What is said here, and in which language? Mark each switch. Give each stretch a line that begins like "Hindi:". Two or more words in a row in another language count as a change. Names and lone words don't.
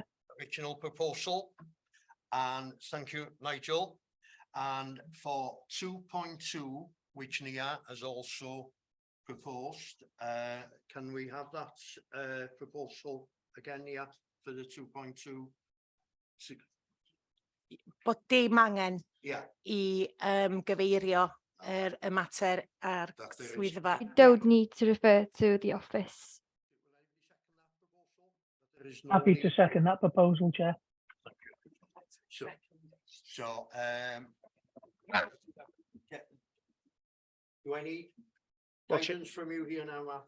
English: original proposal? And thank you, Nigel. And for 2.2, which Nia has also proposed, can we have that proposal again, Nia, for the 2.2?
Welsh: Bod dim angen
English: Yeah.
Welsh: I gyfeirio y mater ar swyddfa.
English: You don't need to refer to the office. Happy to second that proposal, Chair. So, do I need guidance from you here now, Matt?